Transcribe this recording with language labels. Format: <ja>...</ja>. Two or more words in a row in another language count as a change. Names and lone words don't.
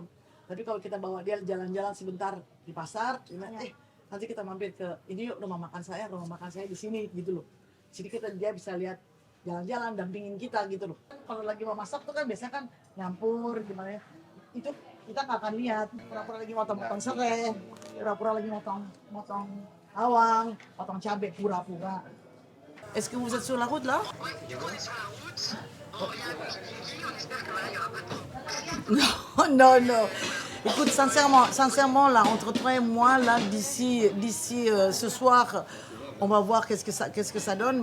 <id>Tapi kalau kita bawa dia jalan-jalan sebentar di pasar, nanti kita mampir ke ini yuk, rumah makan saya di sini gitu loh. Jadi dia bisa lihat jalan-jalan, dampingin kita gitu loh. Kalau lagi mau masak tuh kan biasanya kan nyampur gimana ya. Itu kita nggak akan lihat, pura-pura lagi motong-motong serai, pura-pura lagi motong bawang, potong cabai, pura-pura.</id> <fr>Est-ce que vous êtes sur la route là? Ouais, du coup on est sur la route. Bon, il y a un petit Kiki, on espère que voilà, il n'y aura pas de Non, non. Écoute, sincèrement là, entre toi et moi, là, d'ici ce soir, on va voir qu'est-ce que ça donne.</fr>